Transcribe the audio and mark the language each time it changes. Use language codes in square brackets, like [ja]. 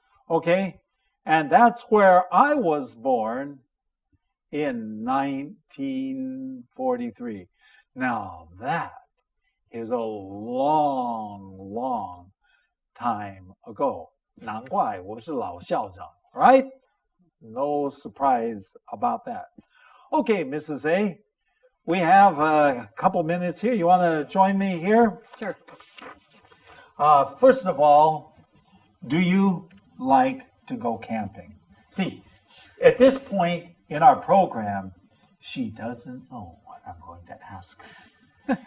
[en] Okay, and that's where I was born in 1943. Now that is a long, long time ago. [zh] 难怪我是老校长, right? [en] No surprise about that. Okay, Mrs. A, we have a couple minutes here. You want to join me here? Sure. First of all, do you like to go camping? See, at this point in our program, she doesn't know what I'm going to ask her.